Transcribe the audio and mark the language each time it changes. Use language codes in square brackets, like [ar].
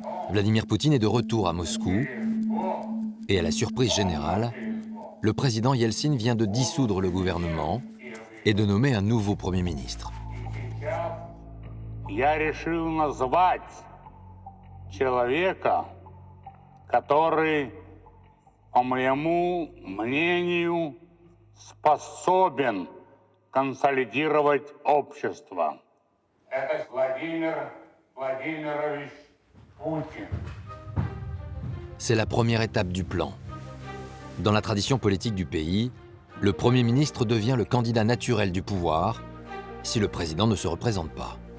[fr] Vladimir Poutine est de retour à Moscou et à la surprise générale, le président Yeltsin vient de dissoudre le gouvernement et de nommer un nouveau Premier ministre. [ru] Я решил назвать человека, который, по моему мнению, способен консолидировать общество. Это Владимир Владимирович Путин. [fr] C'est la première étape du plan. Dans la tradition politique du pays, le Premier ministre devient le candidat naturel du pouvoir si le président ne se représente pas.